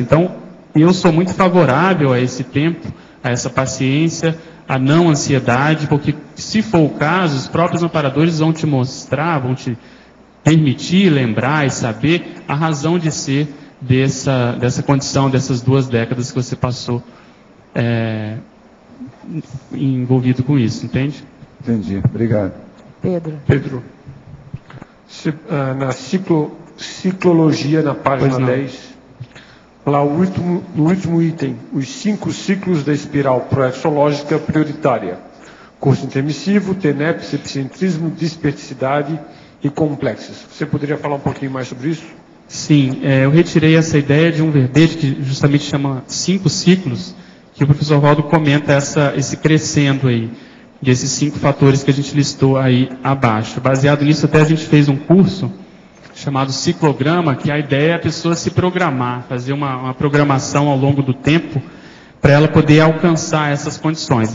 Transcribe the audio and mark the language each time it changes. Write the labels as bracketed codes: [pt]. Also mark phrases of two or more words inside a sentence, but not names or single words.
[pt] Então, eu sou muito favorável a esse tempo, a essa paciência, a não ansiedade, porque se for o caso, os próprios amparadores vão te mostrar, vão te permitir lembrar e saber a razão de ser dessa condição, dessas 2 décadas que você passou envolvido com isso, entende? Entendi, obrigado. Pedro, na ciclologia, na página 10, lá no último item, os 5 ciclos da espiral proexológica prioritária: curso intermissivo, TENEPS, epicentrismo, disperticidade e complexos. Você poderia falar um pouquinho mais sobre isso? Sim, eu retirei essa ideia de um verbete que justamente chama 5 ciclos, que o professor Valdo comenta esse crescendo aí, desses 5 fatores que a gente listou aí abaixo. Baseado nisso, até a gente fez um curso chamado ciclograma, que a ideia é a pessoa se programar, fazer uma programação ao longo do tempo, para ela poder alcançar essas condições.